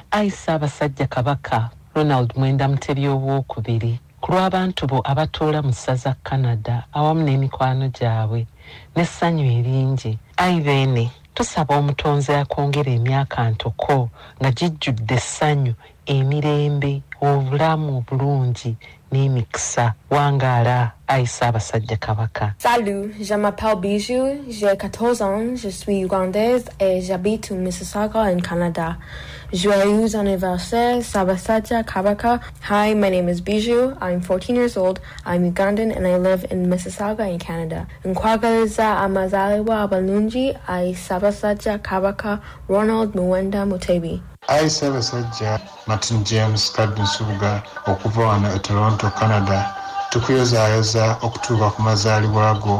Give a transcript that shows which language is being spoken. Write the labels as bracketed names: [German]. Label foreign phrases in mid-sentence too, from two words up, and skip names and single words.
[Ganda] Ayi Ssaabasajja Kabaka Ronald Mwenda Mutebi owookubiri ku lw'abantu bo abatuula mu ssaza Canada awamu n'emikwano gyabwe n'essanyu eringi. Ayi beene tusaba omutonzi akwongera emyaka ntoko nga gijjudde essanyu, emirembe, obulamu obulungi n'emikisa. Wangaala Ayi Ssaabasajja Kabaka. [French] Salut, je m'appelle Bijou, j'ai 14 ans, je suis ougandaise et j'habite au Mississauga in Canada. Joyeux anniversaire, [Ganda] Ssaabasajja Kabaka. [English] Hi, my name is Bijou. I'm 14 years old. I'm Ugandan and I live in Mississauga in Canada. [Ganda] Nkwagaliza amazaalibwa abalungi Ayi Ssaabasajja Kabaka Ronald Muwenda Mutebi. Ayi Ssaabasajja Martin James Kadunsubuga okuva wano e Toronto, Canada. Tukuyozaayoza okutuuka ku mazaalibwa go.